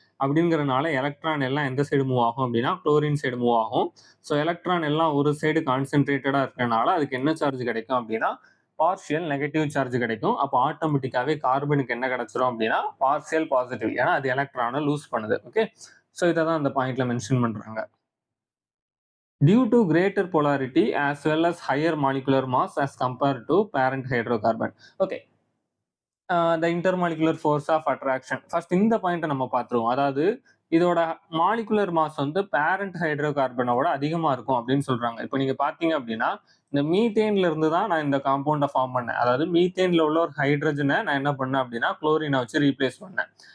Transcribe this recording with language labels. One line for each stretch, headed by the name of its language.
Tamil: அப்படிங்கிறனால எலக்ட்ரான் எல்லாம் எந்த சைடு மூவ் ஆகும் அப்படின்னா குளோரின் சைடு மூவ் ஆகும். ஸோ எலக்ட்ரான் எல்லாம் ஒரு சைடு கான்சென்ட்ரேட்டடா இருக்கனால அதுக்கு என்ன சார்ஜ் கிடைக்கும் அப்படின்னா பார்ஷியல் நெகட்டிவ் சார்ஜ் கிடைக்கும். அப்போ ஆட்டோமேட்டிக்காவே கார்பனுக்கு என்ன கிடைச்சிரும் அப்படின்னா பார்ஷியல் பாசிட்டிவ். ஏன்னா அது எலக்ட்ரானை லூஸ் பண்ணுது. ஓகே. ஸோ இதை தான் அந்த பாயிண்ட்ல மென்ஷன் பண்றாங்க.
English: Due to greater polarity as well as higher molecular mass as compared to parent hydrocarbon.
Tamil: Okay.
English: The intermolecular force of attraction.
Tamil: First இந்த பாயிண்ட்டை நம்ம பார்த்துருவோம். அதாவது இதோட மாலிகுலர் மாஸ் வந்து பேரண்ட் ஹைட்ரோ கார்பனோட அதிகமா இருக்கும் அப்படின்னு சொல்றாங்க. இப்போ நீங்க பார்த்தீங்க அப்படின்னா இந்த மீத்தேன்ல இருந்து தான் நான் இந்த காம்பவுண்டை ஃபார்ம் பண்ணேன். அதாவது மீத்தேன்ல உள்ள ஒரு ஹைட்ரஜனை நான் என்ன பண்ணேன் அப்படின்னா குளோரினை வச்சு ரீப்ளேஸ் பண்ணேன்.